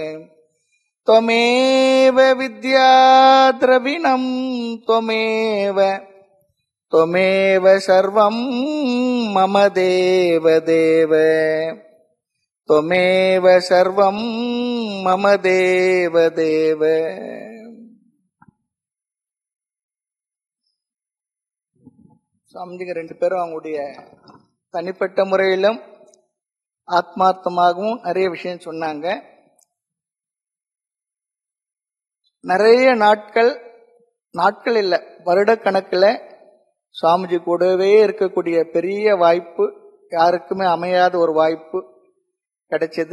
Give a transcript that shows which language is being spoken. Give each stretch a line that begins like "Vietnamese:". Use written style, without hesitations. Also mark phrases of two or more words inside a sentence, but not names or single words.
Sanskrit: त्वमेव विद्या द्रविणं त्वमेव त्वमेव सर्वं मम देव देव त्वमेव सर्वं मम देव देव.
Tamil: சுவாமிஜிங்க ரெண்டு பேரும் அவங்களுடைய தனிப்பட்ட முறையிலும் ஆத்மார்த்தமாகவும் நிறைய விஷயம் சொன்னாங்க. நிறைய நாட்கள் இல்லை, வருடக்கணக்கில் சுவாமிஜி கூடவே இருக்கக்கூடிய பெரிய வாய்ப்பு, யாருக்குமே அமையாத ஒரு வாய்ப்பு கிடைச்சது.